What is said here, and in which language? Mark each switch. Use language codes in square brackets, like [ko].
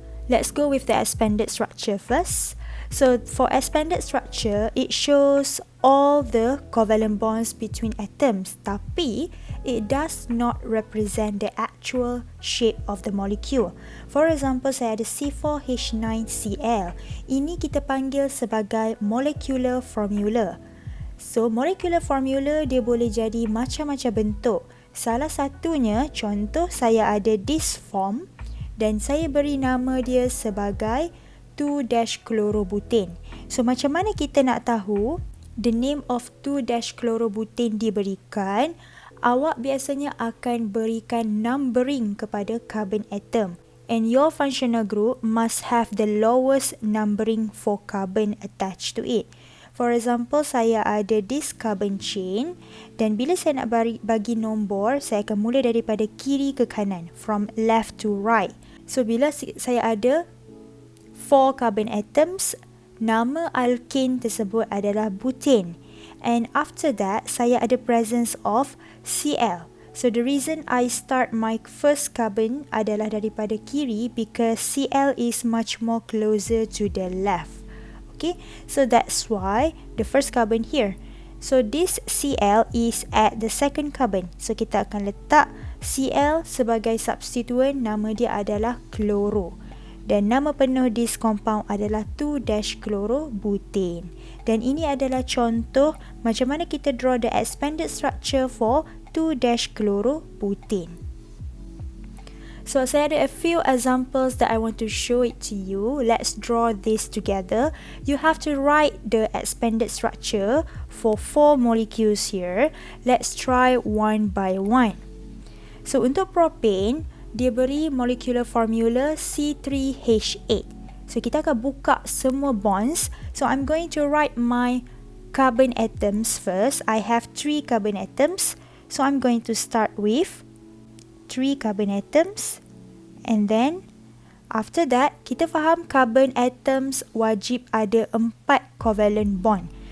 [en] Let's go with the expanded structure first. So for expanded structure, it shows all the covalent bonds between atoms, [ms] tapi [en] it does not represent the actual shape of the molecule. For example, [ms] saya ada C4H9Cl. Ini kita panggil sebagai molecular formula. So, molecular formula dia boleh jadi macam-macam bentuk. Salah satunya, contoh saya ada [en] this form [ms] dan saya beri nama dia sebagai 2-chlorobutane. So, macam mana kita nak tahu [en] the name of [ms] 2-chlorobutane diberikan? Awak biasanya akan berikan numbering kepada carbon atom. [en] And your functional group must have the lowest numbering for carbon attached to it. [ms] For example, saya ada [en] this carbon chain [ms] dan bila saya nak bagi nombor, saya akan mula daripada kiri ke kanan, [en] from left to right. [ms] So, bila saya ada 4 carbon atoms, nama alkane tersebut adalah butane. [en] And after that, [ms] saya ada [en] presence of Cl. So, the reason I start my first carbon [ms] adalah daripada kiri [en] because Cl is much more closer to the left. Okay, so that's why the first carbon here. So this Cl is at the second carbon. [ms] So kita akan letak Cl sebagai substituent, nama dia adalah chloro. Dan nama penuh [en] this compound [ms] adalah 2-chlorobutane. Dan ini adalah contoh macam mana kita [en] draw the expanded structure for [ms] 2-chlorobutane. [en] So [ms] saya ada [en] a few examples that I want to show it to you. Let's draw this together. You have to write the expanded structure for 4 molecules here. Let's try one by one. So [ms] untuk [en] propane, [ms] dia beri [en] molecular formula C3H8. [ms] So kita akan buka semua bonds. [en] So I'm going to write my carbon atoms first. I have 3 carbon atoms. So I'm going to start with 3 carbon atoms and then after that [ms] kita faham [en] carbon atoms [ms] wajib ada [en] 4 covalent bond.